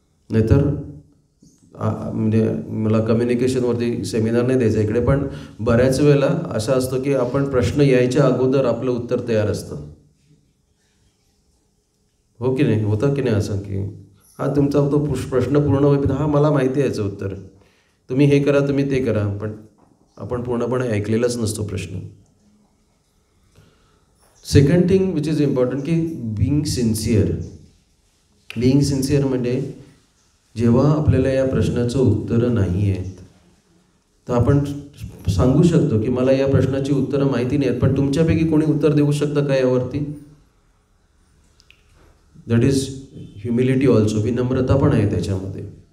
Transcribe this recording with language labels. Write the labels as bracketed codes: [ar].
[mr] नाहीतर म्हणजे मला कम्युनिकेशनवरती सेमिनार नाही द्यायचा इकडे, पण बऱ्याच वेळेला असं असतं की आपण प्रश्न यायच्या अगोदर आपलं उत्तर तयार असतं. हो की नाही, होतं की नाही असं की तुमचा तो प्रश्न पूर्ण होईल, मला माहिती आहे याचं उत्तर, तुम्ही हे करा, तुम्ही ते करा, पण आपण पूर्णपणे ऐकलेलाच नसतो प्रश्न. [en] Second thing which is important की being sincere. Being sincere [mr] म्हणजे जेव्हा आपल्याला या प्रश्नाचं उत्तरं नाही आहेत तर आपण सांगू शकतो की मला या प्रश्नाची उत्तरं माहिती नाही आहेत, पण तुमच्यापैकी कोणी उत्तर देऊ शकतं का यावरती. [en] That is humility also. [mr] विनम्रता पण आहे त्याच्यामध्ये.